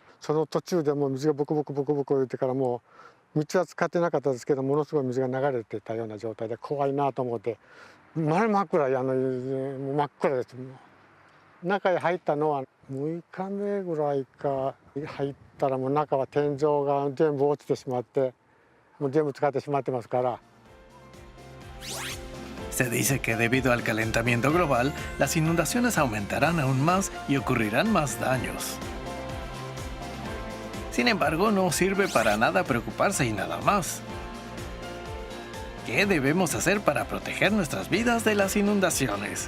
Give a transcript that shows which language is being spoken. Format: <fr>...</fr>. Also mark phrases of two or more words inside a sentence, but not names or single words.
<ja>その途中でもう水がボコボコ言ってからもう道は使ってなかったですけど、ものすごい水が流れてたような状態で怖いなと思って、真っ暗真っ暗です。中へ入ったのは6日目ぐらいか。入ったらもう中は天井が全部落ちてしまって、もう全部使ってしまってますから。</ja> <es>Se dice que debido al calentamiento global, las inundaciones aumentarán aún más y ocurrirán más daños. Sin embargo, no sirve para nada preocuparse y nada más. ¿Qué debemos hacer para proteger nuestras vidas de las inundaciones?</es>